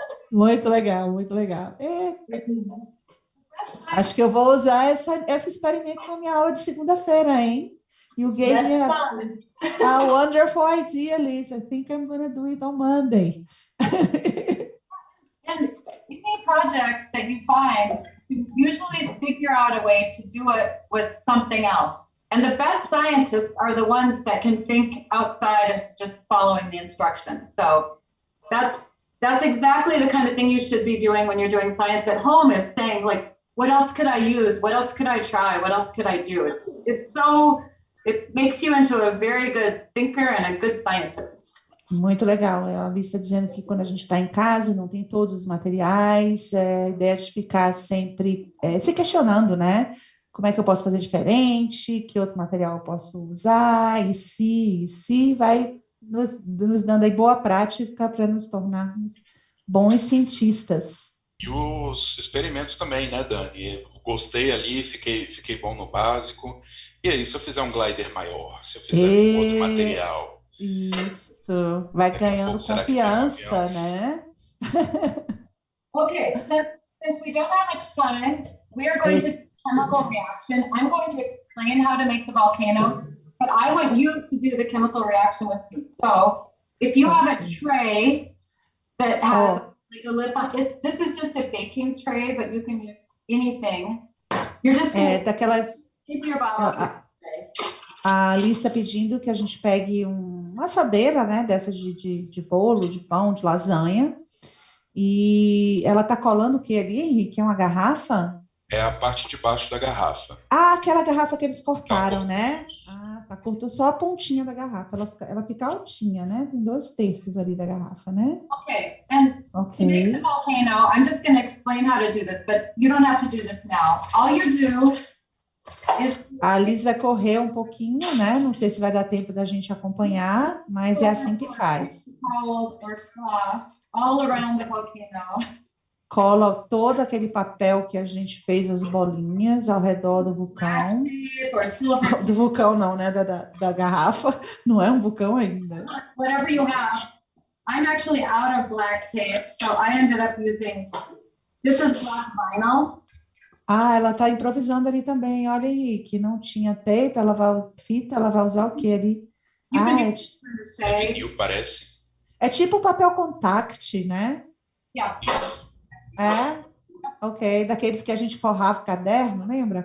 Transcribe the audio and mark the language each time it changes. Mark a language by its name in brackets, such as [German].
[Portuguese] Muito legal, muito legal. Acho que eu vou usar esse experimento na minha aula de segunda-feira, hein? [English] You gave me a wonderful idea, Liz. I think I'm going to do it on Monday. And any project that you find, you usually figure out a way to do it with something else. And the best scientists are the ones that can think outside of just following the instructions. So that's exactly the kind of thing you should be doing when you're doing science at home, is saying, like, what else could I use? What else could I try? What else could I do? It makes you into a very good thinker and a good scientist. [Portuguese] Muito legal. A Liz está dizendo que quando a gente está em casa, não tem todos os materiais, a ideia de ficar sempre se questionando, né? Como é que eu posso fazer diferente? Que outro material eu posso usar? E se vai nos dando aí boa prática para nos tornarmos bons cientistas. E os experimentos também, né, Dani? Eu gostei ali, fiquei bom no básico. E aí, se eu fizer um glider maior, se eu fizer um outro material? Isso, vai ganhando confiança, né? [English] Okay, since we don't have much time, we are going to chemical reaction. I'm going to explain how to make the volcanoes, but I want you to do the chemical reaction with me. So, if you have a tray that has like a lid on, this is just a baking tray, but you can use anything. You're just [Portuguese] daquelas. A Liz está pedindo que a gente pegue uma assadeira, né, dessas de bolo, de pão, de lasanha, e ela está colando o que ali, Henrique? É uma garrafa? É a parte de baixo da garrafa. Ah, aquela garrafa que eles cortaram, né? Tá, cortou só a pontinha da garrafa, ela fica altinha, né? Tem 2/3 ali da garrafa, né? [English] Okay, and to make the volcano, I'm just going to explain how to do this, but you don't have to do this now. All you do is... [Portuguese] A Liz vai correr um pouquinho, né? Não sei se vai dar tempo da gente acompanhar, mas é assim que faz. [English] All around the volcano. [Portuguese] Cola todo aquele papel que a gente fez, as bolinhas, ao redor do vulcão. Do vulcão não, né? Da garrafa. Não é um vulcão ainda. [English] Whatever you have. I'm actually out of black tape, so I ended up using... This is black vinyl. [Portuguese] Ah, ela tá improvisando ali também. Olha, Henrique, não tinha tape, fita, ela vai usar o que ali? É vinil, parece. É tipo papel contact, né? [English] Yeah. [Portuguese] Ok. Daqueles que a gente forrava o caderno, lembra?